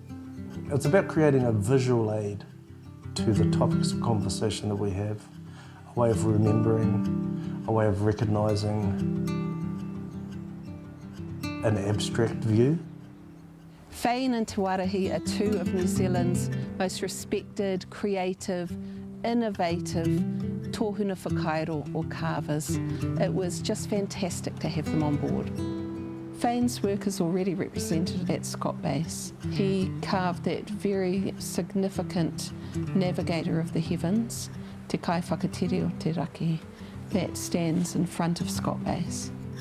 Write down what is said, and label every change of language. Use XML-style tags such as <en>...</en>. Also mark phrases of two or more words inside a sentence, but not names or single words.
<en>It's about creating a visual aid to the topics of conversation that we have, a way of remembering, a way of recognising an abstract view. Whai and Te Warihi are two of New Zealand's most respected, creative, innovative</en> <mi>tohuna whakairo</mi> <en>or carvers. It was just fantastic to have them on board. Whai's work is already represented at Scott Base. He carved that very significant navigator of the heavens, Te Kai Whakatere o Te Raki, that stands in front of Scott Base.</en>